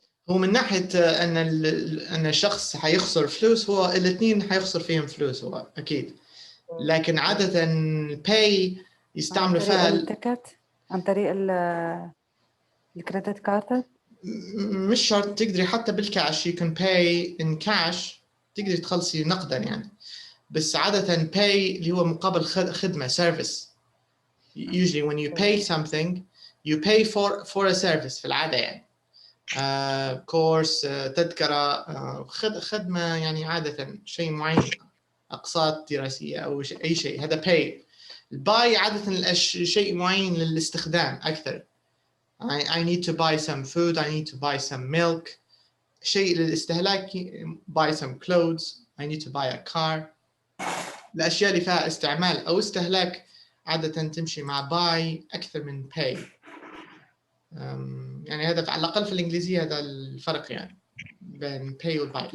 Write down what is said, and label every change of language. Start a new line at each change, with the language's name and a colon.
Arabic: هو من ناحية أن الشخص حيخسر فلوس، هو الاثنين حيخسر فيهم فلوس هو أكيد، لكن عادة pay يستعملوا فيها التكت عن طريق الكريدت كارد. مش شرط، تقدري حتى بالكاش
English: you can pay in cash،
Arabic: تقدري تخلصي نقدا يعني، بس عادة pay اللي هو مقابل خدمة service.
English: Usually when you pay something you pay for a service
Arabic: في العادة يعني. كورس، تذكرة، خدمة يعني عادة شيء معين، أقساط دراسية أو أي شيء، هذا pay. buy عادة شيء معين للاستخدام أكثر.
English: I need to buy some food, I need to buy some milk.
Arabic: شيء للاستهلاك
English: buy some clothes, I need to buy a car.
Arabic: الأشياء اللي فيها استعمال أو استهلاك عادة تمشي مع buy أكثر من pay. يعني هذا على الأقل في الإنجليزية هذا الفرق يعني بين pay و buy.